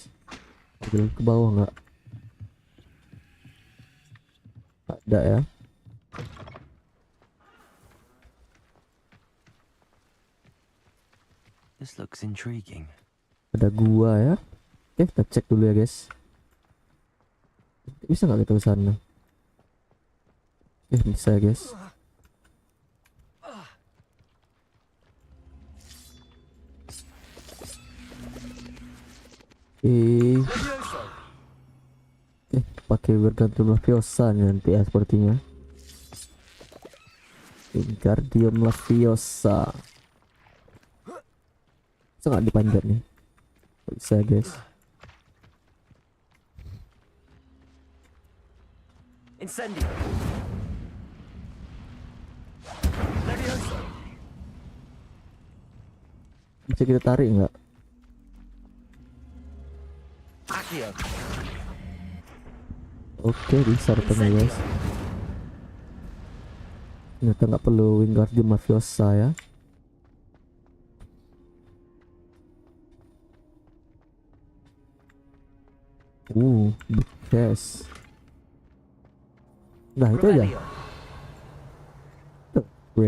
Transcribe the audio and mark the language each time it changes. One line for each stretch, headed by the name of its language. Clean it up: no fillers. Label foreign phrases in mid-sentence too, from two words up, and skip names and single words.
Indonesian: Jalan ke bawah nggak? Ada ya.
English: This looks intriguing.
Indonesian: Ada gua ya. Oke, kita cek dulu ya guys. Bisa nggak kita ke sana? Bisa ya guys. Pakai bergantung Leviosa nanti ya sepertinya. Wingardium Leviosa. Sangat dipanjat nih. Bisa guys. Incendio. Levioso. Bisa kita tarik nggak? Akhir. Oke, bisa rupanya guys. Ternyata nggak perlu Wingardium Leviosa ya.
English: Big chest.
Indonesian: Nah itu aja. Break.